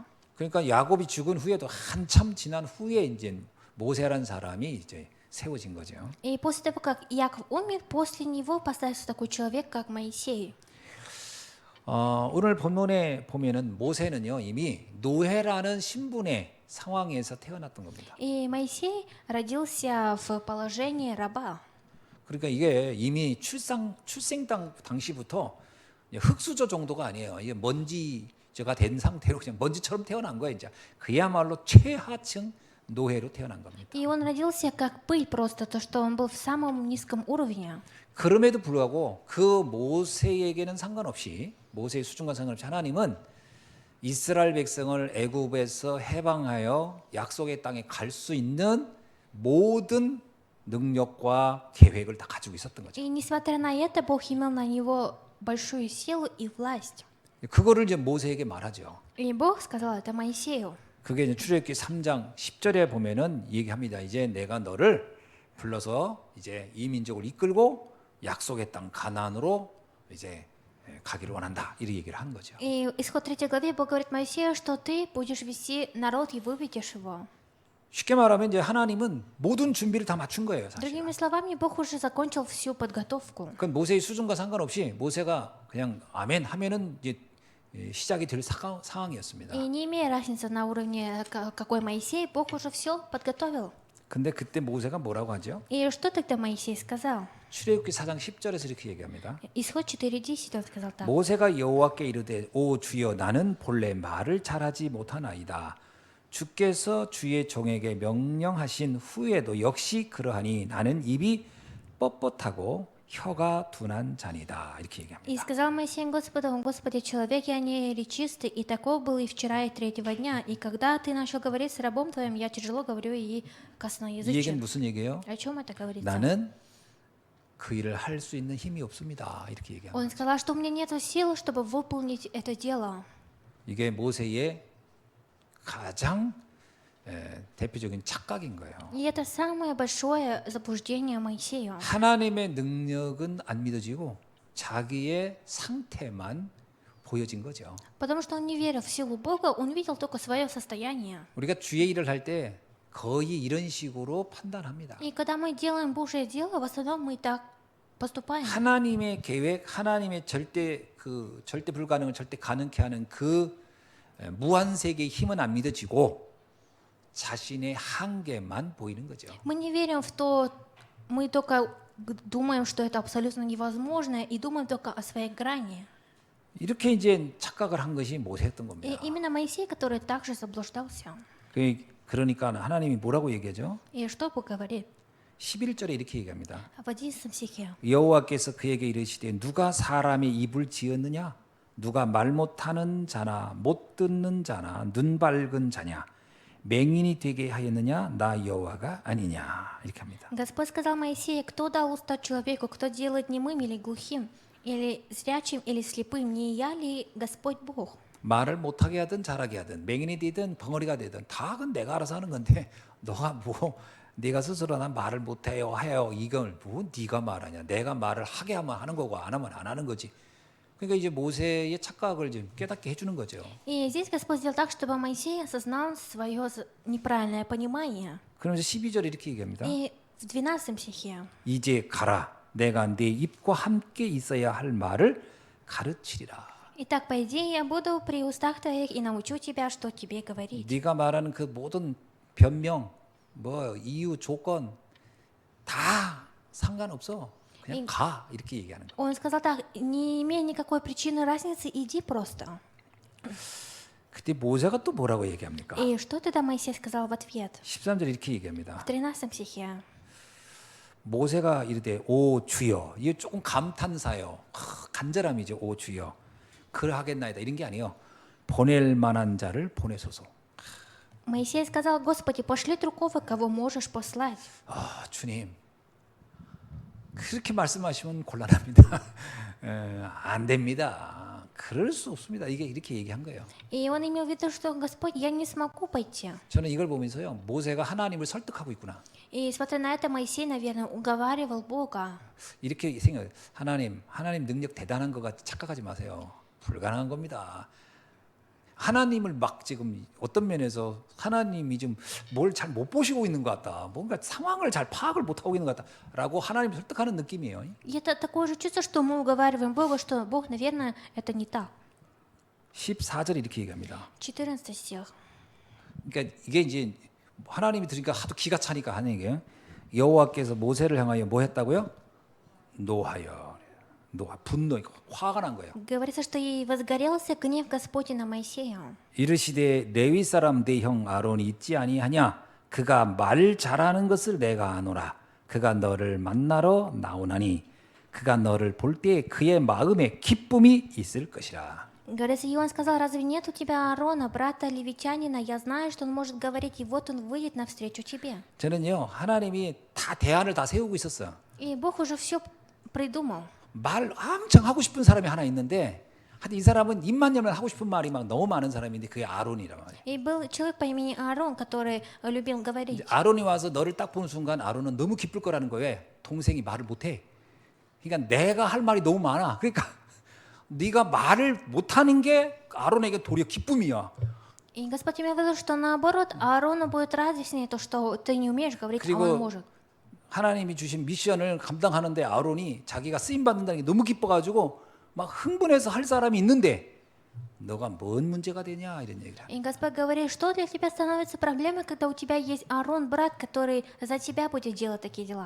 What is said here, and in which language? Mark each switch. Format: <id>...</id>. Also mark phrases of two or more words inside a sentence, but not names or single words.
<ko>그러니까 야곱이 죽은 후에도 한참 지난 후에 이제 모세라는 사람이 이제 세워진 거죠.</ko> <ru>И после того, как Яков умер, после него поставился такой человек, как Моисей.</ru> <ko>오늘 본문에 보면은 모세는요 이미 노예라는 신분의 상황에서 태어났던 겁니다.</ko> <ru>И Моисей родился в положении раба.</ru> <ko>그러니까 이게 이미 출생 당시부터 흙수저 정도가 아니에요. 이게 먼지가 된 상태로 그냥 먼지처럼 태어난 거예요. 이제 그야말로 최하층 노예로 태어난 겁니다.</ko> <ru>И он родился как пыль просто, то, что он был в самом низком уровне.</ru> <ko>그럼에도 불구하고 그 모세에게는 상관없이 모세의 수준과 상관없이 하나님은 이스라엘 백성을 애굽에서 해방하여 약속의 땅에 갈 수 있는 모든 능력과 계획을 다 가지고 있었던 거죠.</ko> <ru>И несмотря на это, Бог имел на него большую силу и власть.</ru> <ko>그거를 이제 모세에게 말하죠.</ko> <ru>И Бог сказал это Моисею.</ru> <ko>그게 이제 출애굽기 3장 10절에 보면은 얘기합니다. 이제 내가 너를 불러서 이제 이 민족을 이끌고 약속의 땅 가나안으로 이제 가기를 원한다. 이렇게 얘기를 한 거죠.</ko> <ru>И исход 3 главе Бог говорит Моисею, что ты будешь вести народ и выведешь его.</ru> <ko>쉽게 말하면 이제 하나님은 모든 준비를 다 맞춘 거예요, 사실.</ko> <ru>Другими словами, Бог уже закончил всю подготовку.</ru> <ko>그 모세의 수준과 상관없이 모세가 그냥 아멘 하면은 이제 시작이 될 상황이었습니다.</ko> <ru>И не имея разницы на уровне, какой Моисей, Бог уже все подготовил.</ru> <ko>근데 그때 모세가 뭐라고 하죠?</ko> <ru>И что тогда Моисей сказал?</ru> <ko>출애굽기 4장 10절에서 이렇게 얘기합니다.</ko> <ru>Исход 4:10 он сказал так.</ru> <ko>모세가 여호와께 이르되 오 주여 나는 본래 말을 잘하지 못하나이다. 주께서 주의 종에게 명령하신 후에도 역시 그러하니 나는 입이 뻣뻣하고 혀가 둔한 자니다. 이렇게 И 얘기합니다.</ko> <ru>сказал Моисей Господу, Господи, человек я не речистый, и таков был и вчера, и третьего дня. И когда ты начал говорить с рабом твоим, я тяжело говорю и</ru> <ko>이 얘기는</ko> <ru>косноязычен.</ru> <ko>무슨 얘기예요?</ko> <ru>О чем это говорится?</ru> <ko>나는 그 일을 할 수 있는 힘이 없습니다. 이렇게 얘기합니다.</ko> <ru>Он сказал, что у меня нет сил, чтобы выполнить это дело.</ru> <ko>이게 모세의 가장 대표적인 착각인 거예요.</ko> <ru>И это самое большое заблуждение Моисею.</ru> <ko>하나님의 능력은 안 믿어지고 자기의 상태만 보여진 거죠.</ko> <ru>Потому что он не верил в силу Бога, он видел только свое состояние.</ru> <ko>우리가 주의 일을 할 때 거의 이런 식으로 판단합니다.</ko> <ru>И когда мы делаем Божье дело, в основном мы так поступаем.</ru> <ko>하나님의 계획, 하나님의 절대 불가능을 절대 가능케 하는 그 무한 세계의 힘은 안 믿어지고 자신의 한계만 보이는 거죠.</ko> <ru>Мы не верим в то, мы только думаем, что это абсолютно невозможно, и думаем только о своей грани.</ru> <ko>이렇게 이제 착각을 한 것이 모세였던 И 겁니다.</ko> <ru>именно Моисей, который также заблуждался.</ru> <ko>그러니까 하나님이 뭐라고 얘기하죠?</ko> <ru>И что Бог говорит?</ru> <ko>11절에 이렇게 얘기합니다.</ko> <ru>В 11 стихе.</ru> <ko>여호와께서 그에게 이르시되 누가 사람의 입을 지었느냐? 누가 말 못하는 자나 못 듣는 자나 눈 밝은 자냐? 맹인이 되게 하였느냐? 나 여호와가 아니냐? 이렇게 합니다.</ko> <ru>Господь сказал Моисею, кто дал уста человеку, кто делает немым или глухим, или зрячим, или слепым, не я ли Господь Бог?</ru> <ko>말을 못하게 하든 잘하게 하든 맹인이 되든 벙어리가 되든 다 그건 내가 알아서 하는 건데 너가 뭐 네가 스스로 난 말을 못해요 해요 이걸 뭐 네가 말하냐 내가 말을 하게 하면 하는 거고 안 하면 안 하는 거지. 그러니까 이제 모세의 착각을 좀 깨닫게 해주는 거죠.</ko> <ru>И здесь Господь сделал так, чтобы Моисей осознал свое неправильное понимание.</ru> <ko>그러면서 12절에 이렇게 얘기합니다.</ko> <ru>И в 12 стихе.</ru> <ko>이제 가라 내가 네 입과 함께 있어야 할 말을 가르치리라.</ko> <ru>Итак, пойди, я буду при устах твоих и научу тебя, что тебе говорить.</ru> <ko>네가 말하는 그 모든 변명, 뭐 이유, 조건 다 상관없어. 그냥 가 이렇게 얘기하는 거.</ko> <ru>Он сказал так, не имея никакой причины разницы, иди просто.</ru> <ko>그때 모세가 또 뭐라고 얘기합니까?</ko> <ru>И что тогда Моисей сказал в ответ?</ru> <ko>13절 이렇게 얘기합니다.</ko> <ru>В 13 стихе.</ru> <ko>모세가 이르되 오 주여. 이게 조금 감탄사요. 간절함이죠. 오 주여. 그러하겠나이다. 이런 게 아니에요. 보낼 만한 자를 보내소서.</ko> <ru>Моисей сказал, Господи, пошли другого, кого можешь послать.</ru> <ko>아, 주님. 그렇게 말씀하시면 곤란합니다. 안 됩니다. 그럴 수 없습니다. 이게 이렇게 얘기한 거예요.</ko> <ru>И он имел в виду, что Господь, я не смогу пойти.</ru> <ko>저는 이걸 보면서요, 모세가 하나님을 설득하고 있구나.</ko> <ru>И смотря на это, Моисей, наверное, уговаривал Бога.</ru> <ko>이렇게 생각해요. 하나님 능력 대단한 것 같이 착각하지 마세요. 불가능한 겁니다. 하나님을 막 지금 어떤 면에서 하나님이 좀 뭘 잘 못 보시고 있는 것 같다. 뭔가 상황을 잘 파악을 못 하고 있는 것 같다라고 하나님 설득하는 느낌이에요.</ko> <ru>И это такое же чувство, что мы уговариваем Бога, что Бог, наверное, это не так.</ru> <ko>14절 이렇게 얘기합니다.</ko> <ru>14 стих.</ru> <ko>그러니까 이게 이제 하나님이 들으니까 하도 기가 차니까 하는 얘기예요. 여호와께서 모세를 향하여 뭐 했다고요? 분노, 화가 난 거예요.</ko> <ru>Говорится, что и возгорелся гнев Господень на Моисея.</ru> <ko>이르시되 레위 사람 네 형 아론이 있지 아니하냐? 그가 말 잘하는 것을 내가 아노라. 그가 너를 만나러 나오나니 그가 너를 볼 때 그의 마음에 기쁨이 있을 것이라.</ko> <ru>Говорится, и он сказал, разве нет у тебя Аарона, брата левитянина? Я знаю, что он может говорить, и вот он выйдет навстречу тебе.</ru> <ko>저는요, 하나님이 다 대안을 다 세우고 있었어요.</ko> <ru>И Бог уже все придумал.</ru> <ko>말 엄청 하고 싶은 사람이 하나 있는데, 하여튼 이 사람은 입만 열면 하고 싶은 말이 막 너무 많은 사람인데 그게 아론이란 말이에요.</ko> <ru>И был человек по имени Аарон, который любил говорить.</ru> <ko>이제 아론이 와서 너를 딱 보는 순간 아론은 너무 기쁠 거라는 거예요. 동생이 말을 못해. 그러니까 내가 할 말이 너무 많아. 그러니까 네가 말을 못하는 게 아론에게 도리어 기쁨이야.</ko> <ru>И Господь имел в виду, что наоборот, Аарону будет радостнее то, что ты не умеешь говорить, а он может.</ru> <ko>하나님이 주신 미션을 감당하는데 아론이 자기가 쓰임 받는다는 게 너무 기뻐가지고 막 흥분해서 할 사람이 있는데 너가 뭔 문제가 되냐 이런 얘기를.</ko> <ru>И Господь говорит, что для тебя становится проблемой, когда у тебя есть Аарон, брат, который за тебя будет делать такие дела.</ru>